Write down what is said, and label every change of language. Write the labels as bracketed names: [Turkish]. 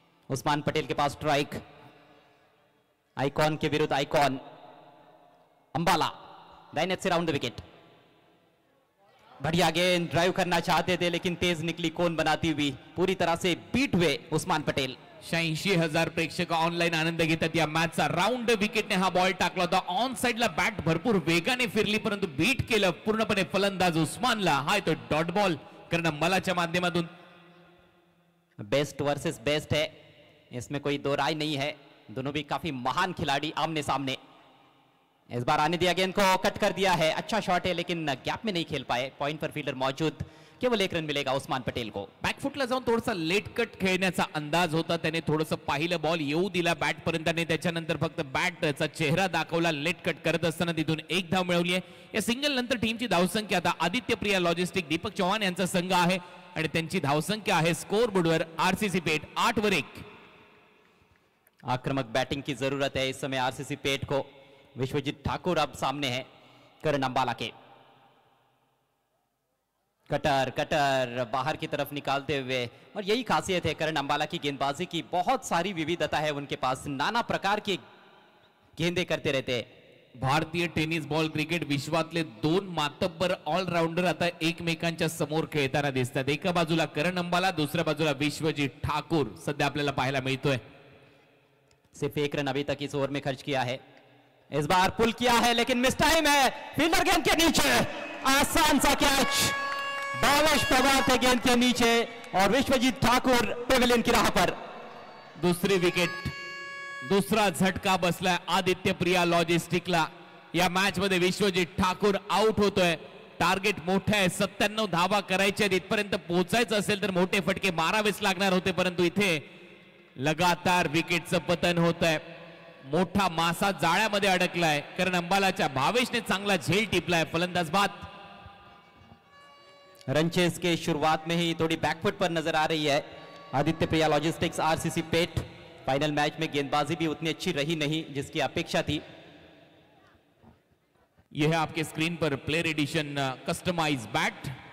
[Hindi] उस्मान पटेल के पास strike, icon के विरुद्ध आइकॉन। अंबाला दाहिने से राउंड द विकेट, बढ़िया गेंद, ड्राइव करना चाहते थे लेकिन तेज निकली कोन बनाती हुई, पूरी तरह से बीट हुए उस्मान पटेल। [Marathi] 86,000 प्रेक्षक ऑनलाईन आनंद घेतात या मॅचचा। राउंड विकेटने हा बॉल टाकला होता, ऑन साइडला बॅट भरपूर वेगाने फिरली परंतु बीट केलं पूर्णपणे फलंदाज उस्मानला। हा तो डॉट बॉल करण अंबालाच्या माध्यमातून। [Hindi] बेस्ट वर्सेस बेस्ट है, इसमें कोई दो राय नहीं है। दोनों भी काफी महान खिलाड़ी आमने सामने। इस बार आने दिया, गेंद को कट कर दिया है, अच्छा शॉट है लेकिन गैप में नहीं खेल पाए। पॉइंट पर फील्डर मौजूद, केवल 1 रन मिलेगा उस्मान पटेल को। [Marathi] बॅकफुटला जाऊन थोडासा लेट कट खेळण्याचा अंदाज होता, त्याने थोडंसं पाहिलं, बॉल येऊ दिला बॅट पर्यंत आणि त्याच्यानंतर फक्त बॅटचा चेहरा दाखवला। लेट कट करत असताना तिथून 1 धाव मिळवली आहे। या सिंगल नंतर टीमची धावसंख्या आता आदित्य प्रिया लॉजिस्टिक दीपक चव्हाण यांचा संघ आहे आणि त्यांची धावसंख्या आहे स्कोर बोर्डवर आरसीसी पेट 8 वर 1। [Hindi] आक्रामक बैटिंग की जरूरत है इस समय आरसीसी पेट को। विश्वजीत ठाकुर अब सामने है करण अंबाला के। कटर कटर बाहर की तरफ निकालते हुए, और यही खासियत है करण अंबाला की गेंदबाजी की, बहुत सारी विविधता है उनके पास, नाना प्रकार की गेंदे करते रहते हैं. [Marathi] भारतीय टेनिस बॉल क्रिकेट विश्वातले दोन मातब्बर ऑलराऊंडर आता एकमेकांच्या समोर खेळताना दिसतात. एका बाजूला करण अंबाला, दुसऱ्या बाजूला विश्वजीत ठाकूर सध्या आपल्याला पाहायला मिळतोय. [Hindi] सिर्फ एक रन अभी तक इस ओवर में खर्च किया है. इस बार पुल किया है लेकिन मिस टाइम है. फील्डर गेंद के नीचे, आसान सा कैच. भावेश पवार थे गेंद के नीचे और विश्वजीत ठाकुर पेविलियन की राह पर. [Marathi] दुसरी विकेट, दुसरा झटका बसलाय आदित्य प्रिया लॉजिस्टिकला. या मॅच मध्ये विश्वजीत ठाकूर आउट होतोय. टार्गेट मोठं आहे, 97 धावा करायच्या, इथपर्यंत पोहोचायचं असेल तर मोठे फटके मारावेच लागणार होते, परंतु इथे लगातार विकेटचं पतन होत आहे. मोठा मासा जाळ्यामध्ये अडकलाय. कारण अंबालाच्या भावेशने चांगला झेल टिपलाय. फलंदाज बाद. [Hindi] रनचेस के शुरुआत में ही थोड़ी बैकफुट पर नजर आ रही है आदित्य प्रिया लॉजिस्टिक्स आरसीसी पेट. फाइनल मैच में गेंदबाजी भी उतनी अच्छी रही नहीं जिसकी अपेक्षा थी. यह है आपके स्क्रीन पर प्लेयर एडिशन कस्टमाइज बैट.